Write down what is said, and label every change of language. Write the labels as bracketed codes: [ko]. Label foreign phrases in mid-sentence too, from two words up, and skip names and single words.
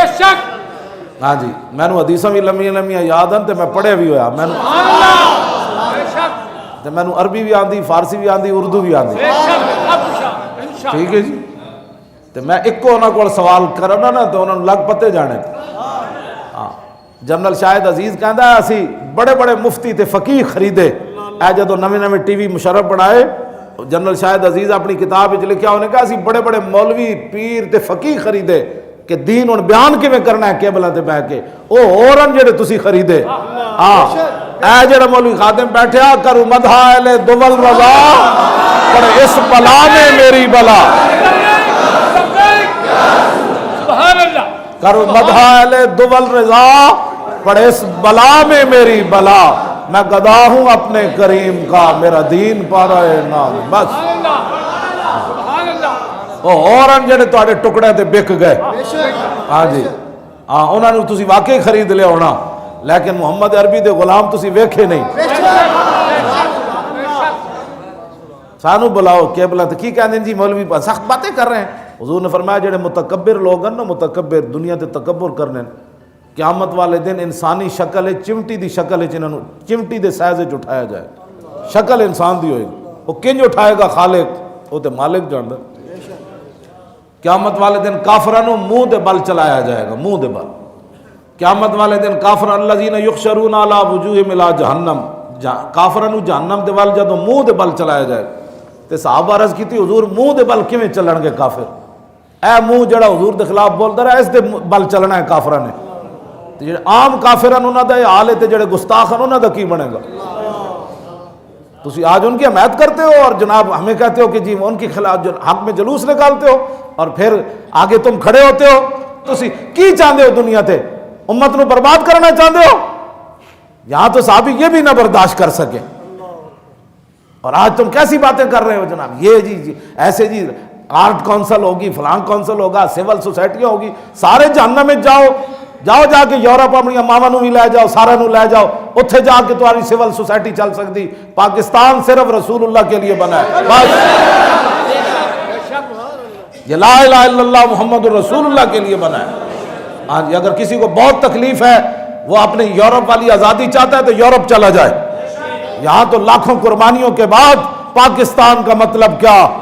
[pa] ہاں جی، میں نے حدیثاں بھی لمبیاں لمبیاں یاد ہیں تے میں پڑھے بھی ہویا، میں نے عربی بھی آندی، فارسی بھی آندی، اردو بھی آندی، ٹھیک ہے جی۔ تو میں ایک کو انہوں کو سوال کرنا نا تو انہوں نے لگ پتے جانے۔ جنرل شاہد عزیز کہندا ہے اسی بڑے بڑے مفتی تے فقیہ خریدے، اے جدو نویں نویں ٹی وی مشرف بنائے، جنرل شاہد عزیز اپنی کتاب وچ لکھیا، [ur] انہوں نے کہا [pa] اسی بڑے بڑے مولوی پیر تے فقیہ خریدے کہ دین ان بیان کیویں کرنا ہے کیبلاں تے بیٹھ کے، او ہورن جڑے تسی خریدے۔ ہاں اے جڑا مولوی خادم بیٹھیا، [ur] کرو مدح اہل دول رضا، پر اس بلا میں میری بلا، کرو مدح اہل دول رضا، پر اس بلا میں میری بلا، میں گدا ہوں اپنے کریم کا، میرا دین پارا ہے نام بس۔ [pa] اور جڑے تواڈے ٹکڑے تے بک گئے، ہاں جی، ہاں انہاں نوں تسی واقعی خرید لیا ہونا، لیکن محمد عربی دے غلام تسی ویکھے نہیں۔ سانو بلاؤ کیبلا تے کی کہندے جی [ur] مولوی سخت باتیں کر رہے ہیں۔ [pa] حضور نے فرمایا جڑے متکبر لوگ ہیں نا، متکبر دنیا تے تکبر کرنے، قیامت والے دن انسانی شکل ہے، چمٹی دی شکل ہے، جنہاں نوں چمٹی دے سائز وچ اٹھایا جائے، شکل انسان دی ہوئے گی، وہ کنج اٹھائے گا خالق، وہ تے مالک جاندا۔ قیامت والے دن کافراں نوں منہ دے بل چلایا جائے گا، منہ دے بل۔ قیامت والے دن کافر [ar] الذین یحشرون علی وجوہہم الی جہنم، [pa] کافراں نوں جہنم دے ول جدوں منہ دے بل چلایا جائے تے صحابہ عرض کیتی حضور منہ دے بل کیویں چلن گے کافر؟ اے منہ جڑا حضور دے خلاف بولدا رہا اس دے بل چلنا ہے کافراں نے، تے جڑے عام کافراں انہاں دا حال ہے تے جڑے گستاخ ہیں انہاں دا کی بنے گا؟ [ur] تسی آج ان کی حمایت کرتے ہو اور جناب ہمیں کہتے ہو کہ جی ان کے خلاف حق میں جلوس نکالتے ہو، اور پھر آگے تم کھڑے ہوتے ہو، [pa] تسی کی چاہتے ہو دنیا تے؟ [ur] امت نو برباد کرنا چاہتے ہو؟ یہاں تو صحابی یہ بھی نہ برداشت کر سکے، اور آج تم کیسی باتیں کر رہے ہو جناب؟ یہ جی ایسے جی آرٹ کونسل ہوگی، فلان کونسل ہوگا، سول سوسائٹیاں ہوگی، سارے جہنم میں جاؤ جا کے یورپ [pa] اپنی ماواں نوں بھی لے جاؤ، سارے نوں لے جاؤ، اتھے جا کے [ur] تمہاری سول سوسائٹی چل سکتی۔ پاکستان صرف رسول اللہ کے لیے بنا ہے بس، یہ لا الہ الا اللہ محمد رسول اللہ کے لیے بنا ہے۔ ہاں جی، اگر کسی کو بہت تکلیف ہے، وہ اپنے یورپ والی آزادی چاہتا ہے تو یورپ چلا جائے، یہاں تو لاکھوں قربانیوں کے بعد پاکستان کا مطلب کیا؟